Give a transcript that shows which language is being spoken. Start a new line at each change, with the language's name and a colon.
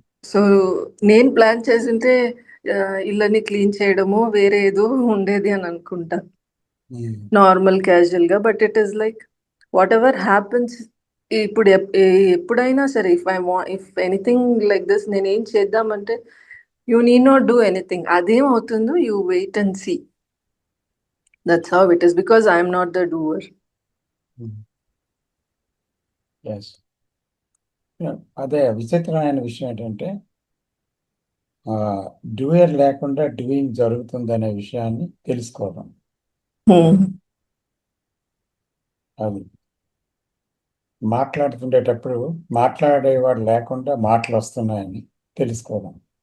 Telugu: So నేను plan చేసింటే ఇళ్ళని క్లీన్ చేయడము వేరే ఏదో ఉండేది అని అనుకుంటా, నార్మల్ క్యాజువల్ గా.
English: But it is like whatever happens.
Telugu: ఇప్పుడు ఎప్పుడైనా సరే,
English: if anything like this,
Telugu: నేను ఏం చేద్దామంటే,
English: You need not do anything.
Telugu: అదేం అవుతుందో
English: You wait and see. That's how it is, because I am not the doer. Yes.
Telugu: అదే విచిత్రమైన విషయం ఏంటంటే, డూయర్ లేకుండా డూయింగ్ జరుగుతుందనే విషయాన్ని తెలుసుకోవడం. అది మాట్లాడుతుండేటప్పుడు మాట్లాడేవాడు లేకుండా మాటలు వస్తున్నాయని తెలుసుకోవడం.